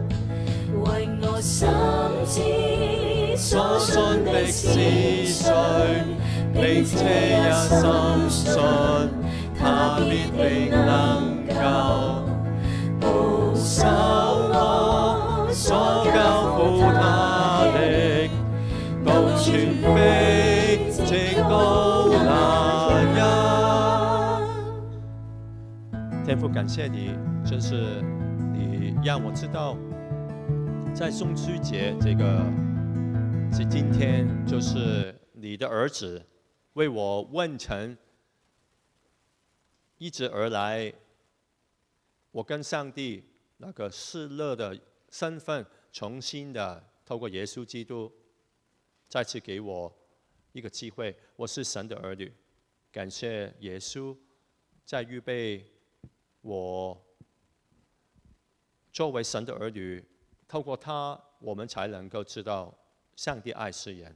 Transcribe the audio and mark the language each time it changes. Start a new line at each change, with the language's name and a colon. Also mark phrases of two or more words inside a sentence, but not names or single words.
Chinese: 為我心知所信的是誰，並且也深信他必定能夠保守我所交付他的，到全備直到那日。天父，感謝你，真是你讓我知道，在中秋節這個是今天，就是你的兒子為我問成一直而來，我跟上帝那個喜樂的身份，重新的透過耶穌基督，再次給我一個機會，我是神的兒女，感謝耶穌在預備我作為神的兒女，透過他，我們才能夠知道上帝愛世人。